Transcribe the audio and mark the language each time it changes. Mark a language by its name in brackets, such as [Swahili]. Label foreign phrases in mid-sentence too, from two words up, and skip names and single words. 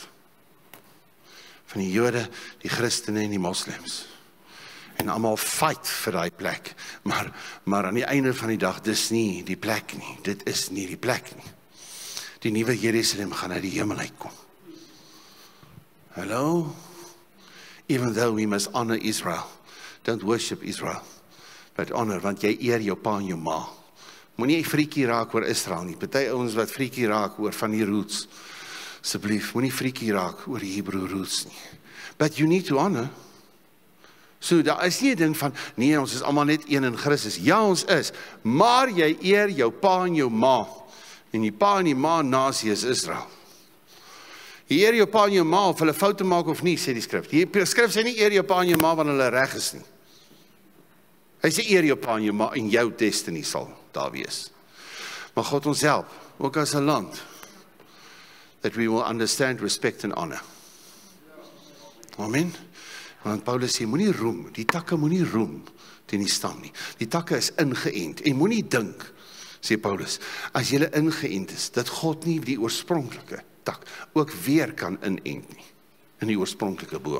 [Afrikaans] Van die Jode, die Christene en die Moslems. En almal fight vir daai plek. Maar aan die einde van die dag, dis nie die plek nie. Dit is nie die plek nie. Die nuwe Jerusalem gaan uit die hemel uitkom. Hallo? [English] Even though we must honor Israel. Don't worship Israel. But honor, [Afrikaans] want jy eer jou pa en jou ma. Moenie friekie raak oor Israel nie. Party ouens wat friekie raak oor van die roots. Asseblief, moenie friekie raak oor die [English] Hebrew roots [Afrikaans] nie. [English] But you need to honor. So, [Afrikaans] daar is nie 'n ding van, nee, ons is almal net een in Christus. Ja, ons is. Maar jy eer jou pa en jou ma. En die pa en die ma nasie is Israel. Jy eer jou pa en jou ma of hulle foute maak of nie, sê die skrif. Die skrif sê nie eer jou pa en jou ma wanneer hulle reg is nie. Hy sê eer jou pa en jou ma en jou destiny sal daar wees. Maar God ons help, ook as 'n land, [English] that we will understand, respect and honor. [Afrikaans] Amen. Want Paulus sê, moenie roem, die takke moenie roem teen die stam nie. Die takke is ingeënt en moenie dink, sê Paulus, as jy ingeënt is, dat God nie die oorspronklike tak ook weer kan inent nie, in die oorspronklike boom.